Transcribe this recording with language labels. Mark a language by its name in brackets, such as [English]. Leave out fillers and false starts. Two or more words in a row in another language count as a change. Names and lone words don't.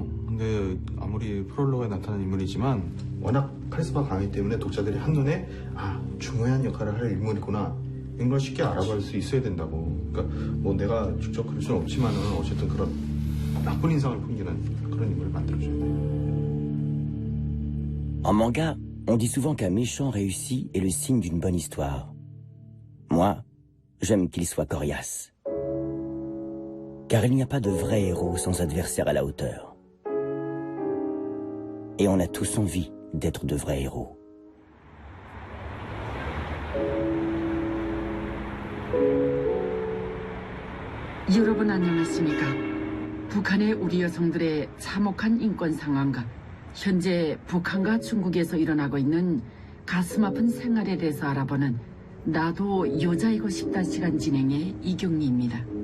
[Korean] 근데 아무리 프롤로그에 나타난 인물이지만 워낙 카리스마가 강하기 때문에 독자들이 한눈에 중요한 역할을 할 인물이구나 이런 걸 쉽게 알아볼 수 있어야 된다고. 그러니까 뭐 내가 직접 그럴 수는 없지만은 어쨌든 그런 나쁜 인상을 풍기는 그런 인물을 만들어줘야 돼요. [French] En manga, on dit souvent qu'un méchant réussi est le signe d'une bonne histoire. Moi, j'aime qu'il soit coriace. Car il n'y a pas de vrai héros sans adversaire à la hauteur. Et on a tous envie d'être de vrais héros. [Korean] 여러분 안녕하십니까? 북한의 우리 여성들의 참혹한 인권 상황과 현재 북한과 중국에서 일어나고 있는 가슴 아픈 생활에 대해서 알아보는 나도 여자이고 싶다 시간 진행의 이경리입니다.